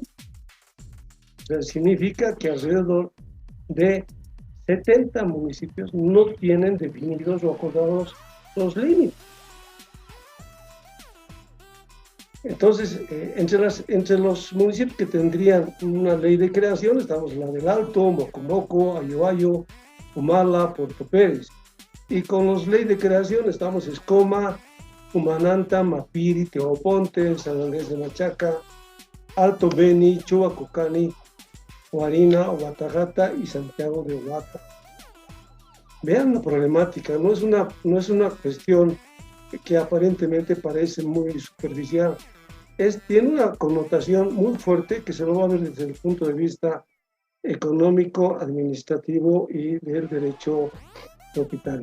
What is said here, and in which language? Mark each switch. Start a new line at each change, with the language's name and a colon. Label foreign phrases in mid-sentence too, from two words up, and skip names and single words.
Spanish: O sea, significa que alrededor de 70 municipios no tienen definidos o acordados los límites. Entonces, entre los municipios que tendrían una ley de creación, estamos la del Alto, Mocomoco, Ayoayo, Humala, Puerto Pérez. Y con los leyes de creación estamos Escoma, Humananta, Mapiri, Teoponte, San Andrés de Machaca, Alto Beni, Chuacucani, Huarina, Huatajata y Santiago de Huata. Vean la problemática, no es una cuestión que aparentemente parece muy superficial. Tiene una connotación muy fuerte que se lo va a ver desde el punto de vista económico, administrativo y del derecho propietario.